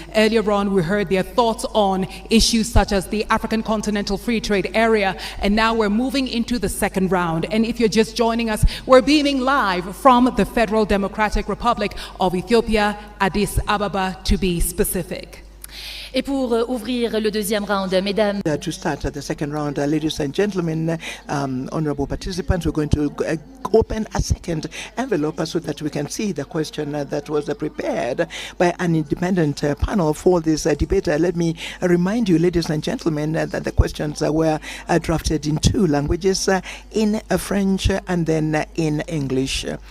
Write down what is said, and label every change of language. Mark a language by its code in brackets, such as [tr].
[en] Earlier on, we heard their thoughts on issues such as the African Continental Free Trade Area, and now we're moving into the second round. And if you're just joining us, we're beaming live from the Federal Democratic Republic of Ethiopia, Addis Ababa, to be specific. [fr] Et pour ouvrir le deuxième round, mesdames. [en] To start the second round, ladies and gentlemen, honorable participants, we're going to open a second envelope so that we can see the question that was prepared by an independent panel for this debate. Let me remind you, ladies and gentlemen, that the questions were drafted in 2 languages, in French and then in English.